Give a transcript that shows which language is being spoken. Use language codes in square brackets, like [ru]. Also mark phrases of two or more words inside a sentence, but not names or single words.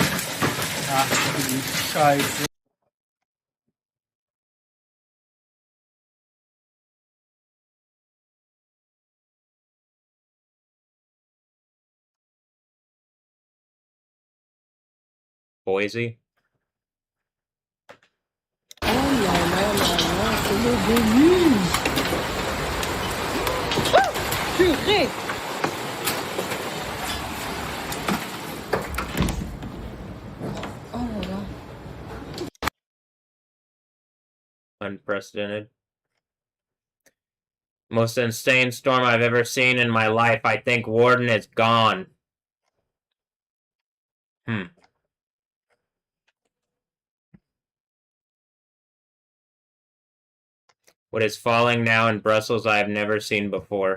[de] Ach du Scheiße. Boise. [fr] Oh là là là là, c'est le déluge. Purée. Oh là là. [en] Unprecedented. Most insane storm I've ever seen in my life. I think Warden is gone. What is falling now in Brussels I have never seen before.